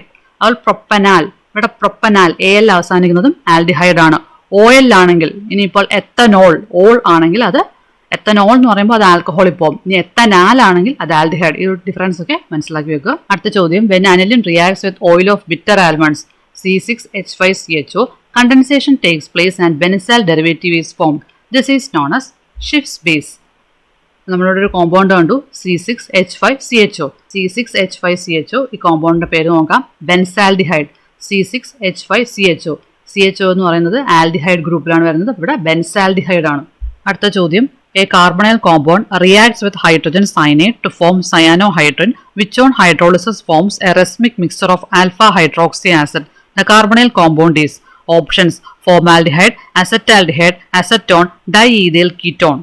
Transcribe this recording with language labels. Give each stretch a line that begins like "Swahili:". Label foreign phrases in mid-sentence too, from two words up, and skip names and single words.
Malayalam: അതുപോലെ പ്രൊപ്പനാൽ, ഇവിടെ പ്രൊപ്പനാൽ AL അവസാനിക്കുന്നതും ആൽഡിഹൈഡ് ആണ്. OL ആണെങ്കിൽ, ഇനിയിപ്പോൾ എത്തനോൾ, ഓൾ ആണെങ്കിൽ അത് എത്തനോൾ എന്ന് പറയുമ്പോൾ അത് ആൽക്കഹോളിൽ പോകും. ഇനി എത്തനാൽ ആണെങ്കിൽ അത് ആൽഡിഹൈഡ്. ഈ ഒരു ഡിഫറൻസ് ഒക്കെ മനസ്സിലാക്കി വെക്കുക. അടുത്ത ചോദ്യം,
English: when aniline reacts with oil of bitter almonds C6H5CHO, condensation takes place and benesyl derivative is formed. This is known as Schiff's base.
Malayalam: നമ്മളിവിടെ ഒരു കോമ്പൗണ്ട് കണ്ടു, C6H5CHO. C6H5CHO, ഈ കോമ്പൗണ്ടിന്റെ പേര് നോക്കാം, ബെൻസാൽഡിഹൈഡ്. C6H5CHO, CHO എന്ന് പറയുന്നത് ആൽഡിഹൈഡ് ഗ്രൂപ്പിലാണ് വരുന്നത്. ഇവിടെ ബെൻസാൽഡിഹൈഡ് ആണ്. അടുത്ത ചോദ്യം,
English: a carbonyl compound reacts with hydrogen cyanide to form cyanohydrin, which on hydrolysis forms a racemic mixture of alpha hydroxy acid. The carbonyl compound is options: formaldehyde, acetaldehyde, acetone, diethyl ketone.